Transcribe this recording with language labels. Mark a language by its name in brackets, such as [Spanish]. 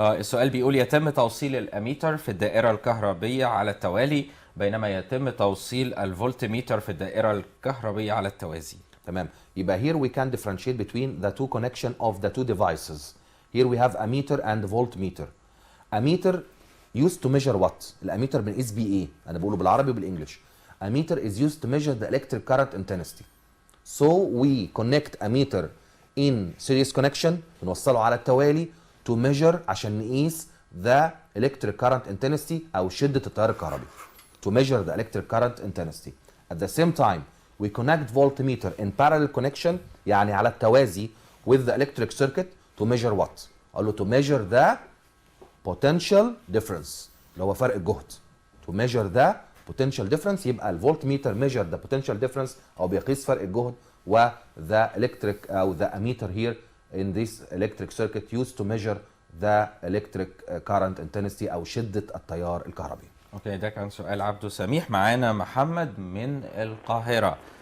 [Arabic] السؤال بيقول يتم توصيل الاميتر في الدائرة الكهربية على التوالي بينما يتم توصيل الفولتميتر في الدائرة الكهربية على التوازي. تمام. [English] يبقى here we can differentiate between the two connection of the two devices. Here we have ammeter and voltmeter. Ammeter used to measure what? [Arabic] الاميتر بنقيس بيه ايه؟ انا بقوله بالعربي وبالانجلش. [English] Ammeter is used to measure the electric current intensity. So we connect ammeter in series connection [Arabic] بنوصله على التوالي [English] to measure [Arabic] عشان نقيس [English] the electric current intensity [Arabic] أو شدة التيار الكهربي. [English] To measure the electric current intensity. At the same time we connect voltmeter in parallel connection [Arabic] يعني على التوازي [English] with the electric circuit to measure what? [Arabic] أقول له [English] to measure the potential difference [Arabic] اللي هو فرق الجهد. [English] To measure the potential difference [Arabic] يبقى الفولتميتر [English] measure the potential difference [Arabic] أو بيقيس فرق الجهد [English] و the electric أو the ammeter here in this electric circuit used to measure the electric current intensity [Arabic] أو شدة التيار الكهربي. اوكي ده كان سؤال عبده سميح. معانا محمد من القاهرة.